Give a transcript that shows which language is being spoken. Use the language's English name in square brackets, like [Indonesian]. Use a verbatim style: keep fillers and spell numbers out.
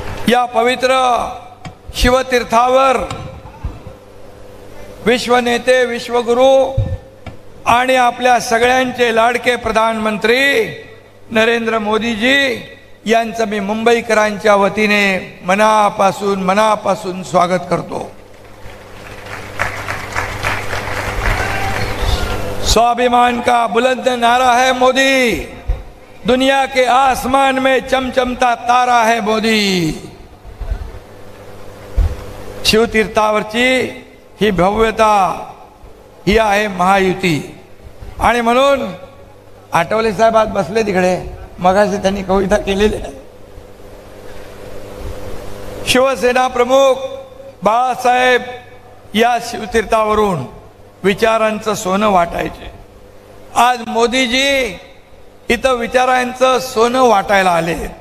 [Marathi] या पवित्र शिवतीर्थावर विश्वनेते, विश्वगुरू आणि आपल्या सगळ्यांचे लाडके प्रधानमंत्री नरेंद्र मोदीजी यांचं मी मुंबईकरांच्या वतीने मनापासून मनापासून स्वागत करतो। [Hindi] स्वाभिमान का बुलंद नारा है मोदी, दुनिया के आसमान में चमचमता तारा है मोदी। [Marathi] शिवतीर्थावरची ही भव्यता ही आहे महायुती, आणि म्हणून आठवले साहेब आज बसले तिकडे, मगाशी त्यांनी कविता केलेली आहे। शिवसेना प्रमुख बाळासाहेब या शिवतीर्थावरून विचारांचं सोनं वाटायचे, आज मोदीजी इथं विचारांचं सोनं वाटायला आले।